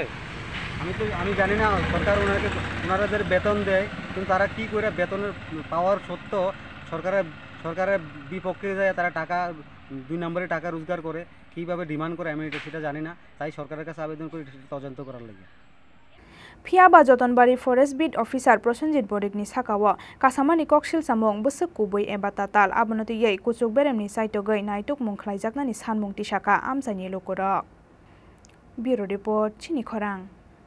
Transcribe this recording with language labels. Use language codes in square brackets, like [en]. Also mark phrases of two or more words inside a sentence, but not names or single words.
[bn] আমি জানি না সরকার ওনাদের বেতন দেয় কিন্তু তারা কি করে বেতনের পাওয়ার সত্ত্বেও সরকারের বিপক্ষে যায় তারা টাকা 2 নম্বরে টাকা রোজগার করে কীভাবে ডিমান্ড করে আমি সেটা জানি না তাই সরকারের কাছে আবেদন করি তদন্ত করার লাগে [trp] Phiaba Jotonbari [en] Forest Bit Officer [trp] Prosenjit Bonik ni sakawa kasamani kokshil samong busuk kubui eba tatal abonoti yei kuchuk beremni saitogei naituk mungkhlaijaknani sanmung tisaka amsani lokora [en] Bureau Report [trp] Chini Khorang